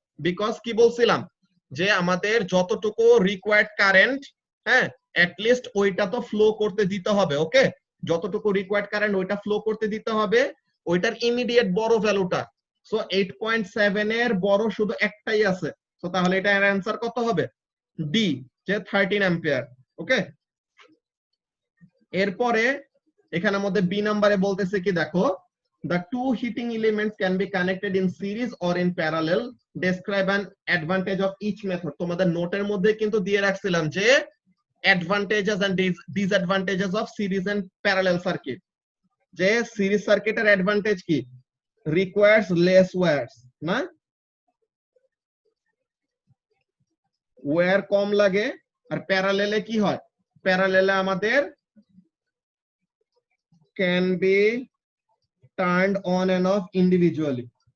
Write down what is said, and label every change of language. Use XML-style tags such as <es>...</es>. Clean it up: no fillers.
<bn>Because কি বলছিলাম যে আমাদের যতটুকু রিকোয়ার্ড কারেন্ট, হ্যাঁ, এট লিস্ট ওইটা তো ফ্লো করতে দিতে হবে। ওকে, যতটুকু রিকোয়ার্ড কারেন্ট ওইটা ফ্লো করতে দিতে হবে, ওইটার ইমিডিয়েট বড় ভ্যালুটা। সো 8.7 এর বড় শুধু একটাই আছে, তো তাহলে এটার অ্যান্সার কত হবে, ডি, যে 13 অ্যাম্পিয়ার। ওকে, এরপরে এখানের মধ্যে বি নাম্বারে বলতেছে কি দেখো,</bn> <en>the two heating elements can be connected in series or in parallel, describe an advantage of each method।</en> <bn>তোমাদের নোটের মধ্যে কিন্তু দিয়ে রাখছিলাম যে</bn> <en>advantages and disadvantages of series and parallel circuit।</en> <bn>যে সিরিজ সার্কিটের অ্যাডভান্টেজ কি,</bn> <en>requires less wires,</en> <bn>না ওয়্যার কম লাগে। আর প্যারালেলে কি হয়, প্যারালেলে আমাদের</bn> <en>can be turned on and off individually।</en>